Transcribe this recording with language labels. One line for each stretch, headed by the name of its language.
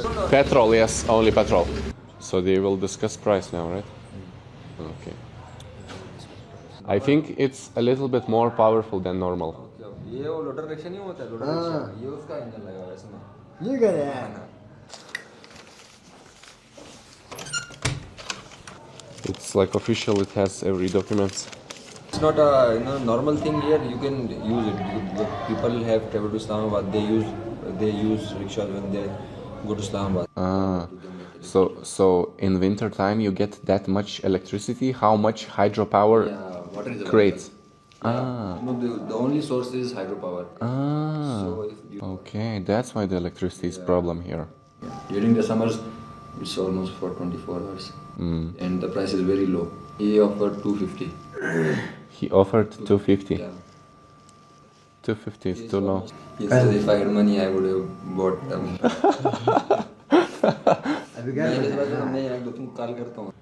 English: Petrol, yes, only petrol. So they will discuss price now, right? Okay. I think it's a little bit more powerful than normal.
Hindi: ये वो loader rickshaw नहीं होता है loader rickshaw ये उसका engine लगा हुआ है इसमें ये क्या है?
English: It's like official, it has every documents. It's not a normal thing here. You can use it. People have traveled to Islamabad. They use rickshaws when they go to Islamabad. So in winter time you get that much electricity. How much hydropower Water is creates? No, the only source is hydropower. So if you, Okay, that's why the electricity is problem here. during the summers, it's almost for 24 hours, and the price is very low. He offered 250. He offered 250. Yeah. 250 is too low. He said if I had money, I would have bought them.
Hindi: मैं एक दो तीन call करता हूँ.